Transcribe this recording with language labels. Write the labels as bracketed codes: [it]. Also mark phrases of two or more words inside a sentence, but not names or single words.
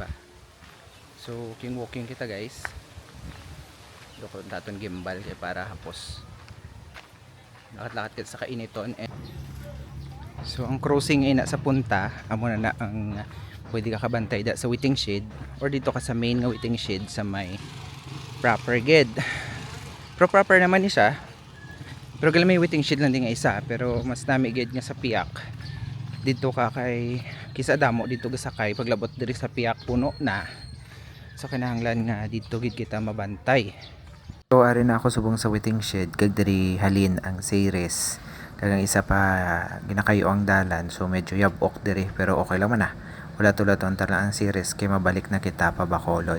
[hil] So, walking kita guys. Doko naton gimbal kay para hapos. Lakat-lakat kita sa kainiton. So, ang crossing ay na sa punta, amo na ang pwede ka kabantay da sa [en] waiting shed [hil] or dito ka sa main nga [en] waiting shed [hil] sa may proper ged. Pero proper naman ni siya. Pero kailan may [en] waiting shed [hil] lang din nga isa, pero mas nami ged nga sa piyak. Dito ka kay kisa damo dito ga sakay paglabot diri sa piyak puno na. So kinahanglan nga dito gid kita mabantay. So ari na ako subong sa [en] waiting shed [hil] kag diri halin ang Ceres. Kagang isa pa ginakayo ang dalan, so medyo yabok diri pero okay lang man na. Wala tulad ang tala ang Ceres kay mabalik na kita pa Bacolod.